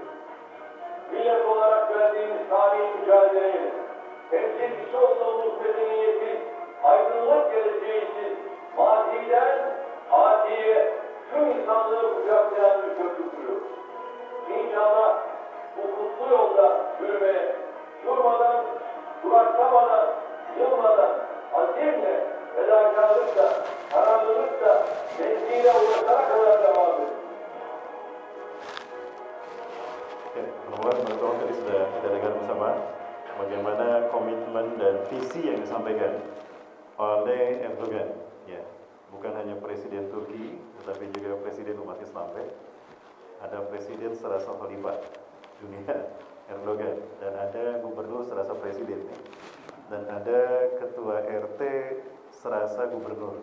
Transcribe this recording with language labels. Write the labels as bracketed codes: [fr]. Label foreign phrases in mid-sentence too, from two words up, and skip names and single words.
[tr] Millet olarak verdiğimiz tarihi mücadeleyle, temsilcisi olduğumuz medeniyetin aydınlık geleceği için maziden atiye tüm insanlığı kucaklayan bir köprü kuruyoruz. İnşallah bu kutlu yolda yürümeye, durmadan, duraksamadan, yılmadan, azimle, fedakarlıkla, kararlılıkla, mevziine ulaşana kadar devam edin. [id] Oke, teman-teman tadi sudah kita dengar bersama bagaimana komitmen dan visi yang disampaikan oleh Erdogan. Ya, bukan hanya Presiden Turki, tetapi juga Presiden umat Islam. Ada Presiden serasa khalifah dunia, Erdogan, dan ada Gubernur serasa Presiden, dan ada Ketua RT serasa Gubernur.